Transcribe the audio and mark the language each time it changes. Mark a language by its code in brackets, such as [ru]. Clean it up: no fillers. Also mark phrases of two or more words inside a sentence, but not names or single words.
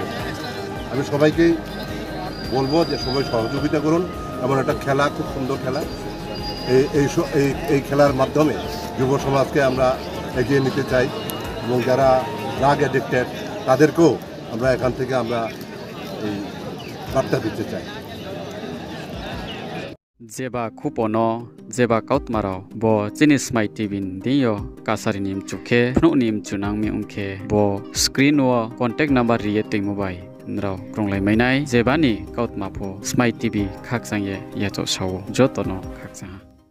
[bn] আমি সবাইকেই বলবো যে সবাই সহযোগিতা করুন। এমন একটা খেলা, খুব সুন্দর খেলা, এই খেলার মাধ্যমে যুব সমাজকে আমরা এগিয়ে নিতে চাই এবং যারা [en] drug addicted [bn] তাদেরকেও আমরা এখান থেকে আমরা এই বার্তা দিতে চাই। [trp] जेबा खुपनो जेबा काउतमारो बो चिनिस माइ टिबिन दियो कासारि निम चुखे नु निम चुनांग mi उनखे बो स्क्रीन व [en] contact number [trp] रिये टिंग मोबाइल नराव क्रोंलाइ मैनाय जेबानि काउतमाफो स्माइ टिभि खाकजांये याचो सावो जतनो खाकजा।